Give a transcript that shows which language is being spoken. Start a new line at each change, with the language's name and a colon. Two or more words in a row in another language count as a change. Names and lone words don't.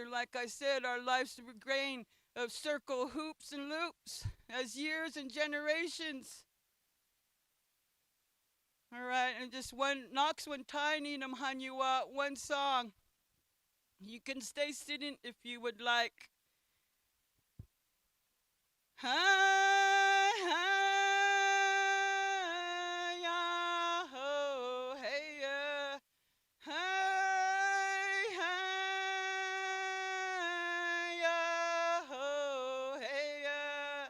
English: Like I said, our life's a grain of circle hoops and loops as years and generations. All right, and just one knocks one tiny nam hanyua, one song. You can stay sitting if you would like. Hi, hi, ya, ho, hey, ya. Hi, hi, ya, ho, hey, ya.